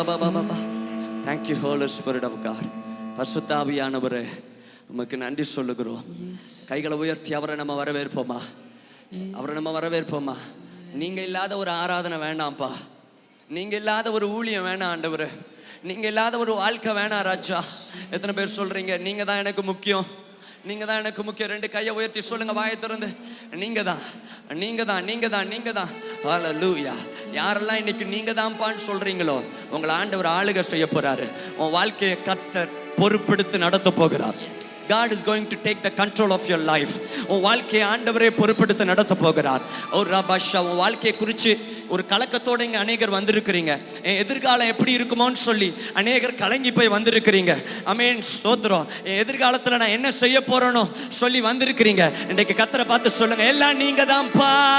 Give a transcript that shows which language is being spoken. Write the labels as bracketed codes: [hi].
[en] Thank you, Holy Spirit of God. [ta] பரிசுத்த ஆவியானவரே, உமக்கு நன்றி சொல்லுகிறோம். கைகளை உயர்த்தி அவரை நம்ம வரவேற்போமா, அவரை நம்ம வரவேற்போமா. நீங்க இல்லாத ஒரு ஆராதனை வேண்டாம்ப்பா, நீங்க இல்லாத ஒரு ஊழியம் வேணாம் ஆண்டவரே, நீங்க இல்லாத ஒரு வாழ்க்கை வேணாம் ராஜா. எத்தனை பேர் சொல்றீங்க நீங்க தான் எனக்கு முக்கியம், நீங்க தான் எனக்கு முக்கியம்? ரெண்டு கையை உயர்த்தி சொல்லுங்க, வாயை திறந்து. நீங்க தான், நீங்க தான், நீங்க தான், நீங்க தான். ஹல்லேலூயா. யாரெல்லாம் இன்னைக்கு நீங்க தான்ப்பான்னு சொல்றீங்களோ உங்களை ஆண்டவர் ஆளுகை செய்ய போறாரு. உன் வாழ்க்கையை கர்த்தர் பொறுப்பெடுத்து நடத்த போகிறார். [en] God is going to take the control of your life. [ta] உன் வாழ்க்கையை ஆண்டவரே பொறுப்பெடுத்து நடத்த போகிறார். ஒரு ரபாஷா, உன் வாழ்க்கையை குறித்து ஒரு கலக்கத்தோடு இங்கே அநேகர் வந்திருக்கிறீங்க. என் எதிர்காலம் எப்படி இருக்குமோன்னு சொல்லி அநேகர் கலங்கி போய் வந்திருக்கிறீங்க. அமேன், ஸ்தோத்திரம். என் எதிர்காலத்தில் நான் என்ன செய்ய போறேனோ சொல்லி வந்திருக்கிறீங்க. இன்றைக்கு கர்த்தரை பார்த்து சொல்லுங்க, எல்லாம் நீங்க தான்ப்பா.